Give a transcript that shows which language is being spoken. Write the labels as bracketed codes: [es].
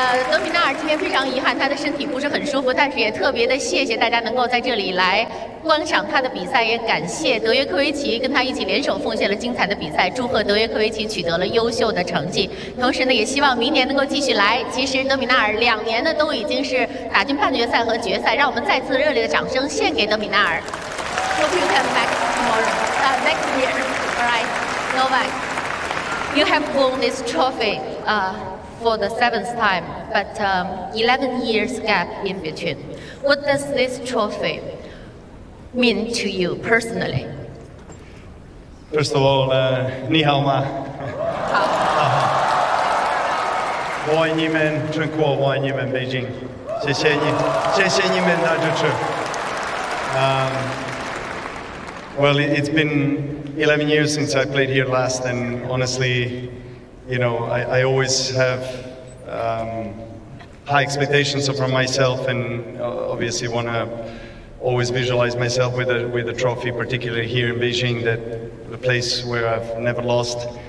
[zh] 德米纳尔今天非常遗憾，他的身体不是很舒服，但是也特别的谢谢大家能够在这里来观赏他的比赛，也感谢德约科维奇跟他一起联手奉献了精彩的比赛，祝贺德约科维奇取得了优秀的成绩。同时呢，也希望明年能够继续来。其实德米纳尔两年呢都已经是打进半决赛和决赛，让我们再次热烈的掌声献给德米纳尔。 [en] Hope you come back tomorrow. Next year, all right, Novak, you have won this trophy. For the seventh time, but 11 years gap in between. What does this trophy mean to you personally? First of all, [zh] 你好吗？好。欢迎你们中国，欢迎你们北京，谢谢你，谢谢你们的支持。 [en] Well, it's been 11 years since I played here last, and honestly, you know, I always have high expectations from myself, and obviously want to always visualize myself with a trophy, particularly here in Beijing, that the place where I've never lost.